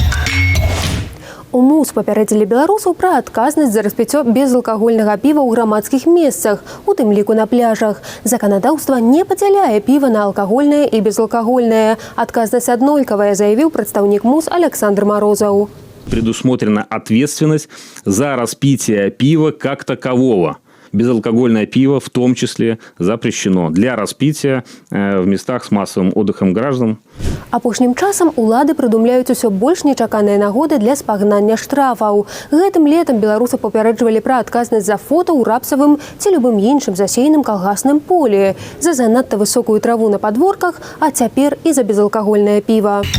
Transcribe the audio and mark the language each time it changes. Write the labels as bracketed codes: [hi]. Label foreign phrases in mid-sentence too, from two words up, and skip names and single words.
[be] У МУЗ папярэдзілі беларусаў пра адказнасць за распіццё безалкагольнага піва ў грамадскіх месцах, у тым ліку на пляжах. Заканадаўства не падзяляе піва на алкагольнае і безалкагольнае. Адказнасць аднолькавая, заявіў прадстаўнік МУЗ Александр Морозаў. [ru] Предусмотрена ответственность за распитие пива как такового. Безалкогольное пиво в том числе запрещено для распития в местах с массовым отдыхом граждан. [be] Апошнім часам улады прыдумляюць усё больш нечаканыя нагоды для спагнання штрафаў. Гэтым летам беларусы папярэджвалі пра адказнасць за фота ў рапсавым ці любым іншым засеяным калгасным полі, за занадта высокую траву на падворках, а цяпер і за безалкагольнае піва.